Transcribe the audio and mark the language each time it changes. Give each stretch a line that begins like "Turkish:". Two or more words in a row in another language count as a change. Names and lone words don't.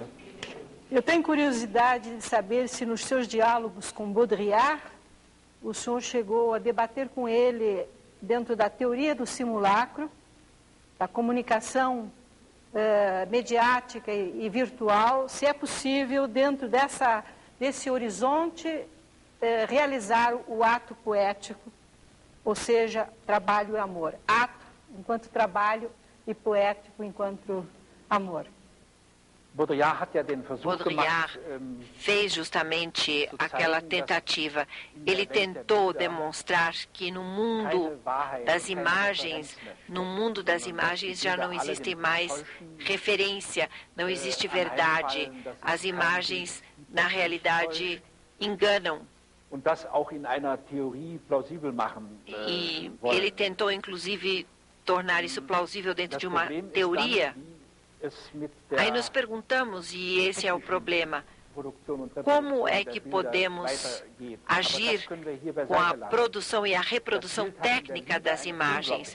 Portuguese: Eu tenho curiosidade de saber se nos seus diálogos com Baudrillard, o senhor chegou a debater com ele dentro da teoria do simulacro, da comunicação mediática e virtual, se é possível, dentro desse horizonte, realizar o ato poético, ou seja, trabalho e amor. Ato enquanto trabalho e poético enquanto amor.
German: Baudrillard hat ja den Versuch gemacht,
Portuguese: fez justamente aquela tentativa. Ele tentou demonstrar que no mundo das imagens, já não existe mais referência, não existe verdade. As imagens, na realidade, enganam.
German: und das auch in einer Theorie plausibel machen
Portuguese: E
German: wollen.
Portuguese: ele tentou, inclusive, tornar isso plausível dentro de uma teoria. Aí nos perguntamos, e esse é o problema, como é que podemos agir com a produção e a reprodução técnica das imagens?